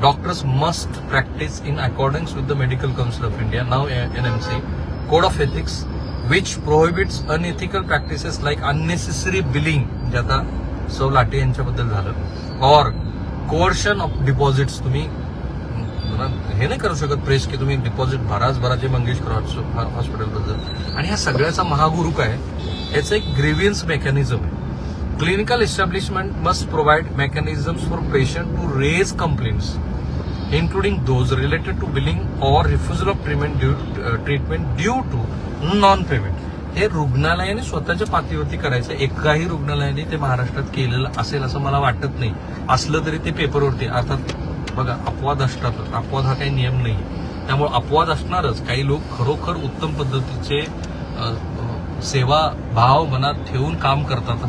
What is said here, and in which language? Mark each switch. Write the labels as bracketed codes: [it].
[en] doctors must practice in accordings with the medical council of India, नाव NMC, code of ethics which prohibits unethical practices like unnecessary billing, [mr] जे आता सौ latte यांच्याबद्दल झालं, [en] और coercion of deposits. [mr] तुम्ही हे नाही करू शकत प्रेस की तुम्ही डिपॉझिट भराचे मंगेशकर हॉस्पिटलबद्दल. आणि ह्या सगळ्याचा महागुरु काय, याचं एक ग्रीव्हियन्स मेकॅनिझम आहे. [en] Clinical establishment must provide mechanisms for patient to raise complaints including those related to billing और refusal of treatment due to non payment. [mr] हे रुग्णालयाने स्वतःच्या पातळीवरती करायचं. एकाही रुग्णालयाने ते महाराष्ट्रात केलेलं असेल असं मला वाटत नाही. असलं तरी ते पेपरवरती, अर्थात बघा अपवाद असतातच, अपवाद हा काही नियम नाही. त्यामुळे अपवाद असणारच. काही लोक खरोखर उत्तम पद्धतीचे सेवा भाव मनात ठेवून काम करतात.